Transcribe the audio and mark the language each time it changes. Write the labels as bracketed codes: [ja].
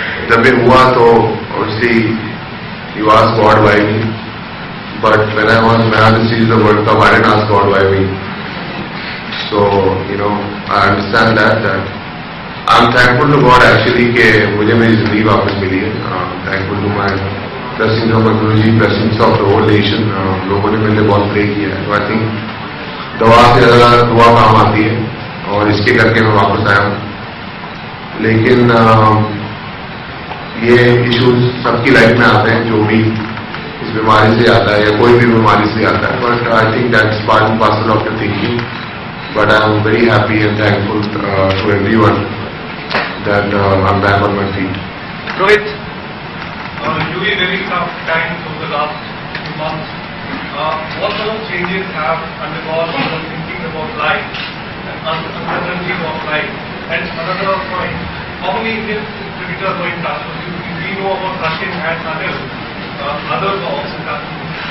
[hi] जब ये हुआ तो [en] obviously you ask God why me. But when I was man of the series of World Cup, I didn't ask God why me. So, I understand that I'm thankful to God actually [hi] कि मुझे मेरी जिंदगी वापस मिली है. [en] Thankful to my blessings of my Guruji, blessings of the whole nation. [hi] लोगों ने मेरे लिए बहुत प्रे किया है. [en] So I think [hi] दवा से ज़्यादा दुआ काम आती है, और इसके करके मैं वापस आया हूँ. लेकिन ये इश्यूज सबकी लाइफ में आते हैं, जो भी इस बीमारी से आता है या कोई भी बीमारी से आता है. [en] But I think that's part and parcel of the thinking. But I am very happy and thankful to everyone that I am back on my feet. Rohit. You were very tough times over the last few months. What sort of changes have undergone in thinking about life and uncertainty of life? And another point, how many Indian cricketers were in touch with you? We know about Sachin and Anil. Others are also in touch with you.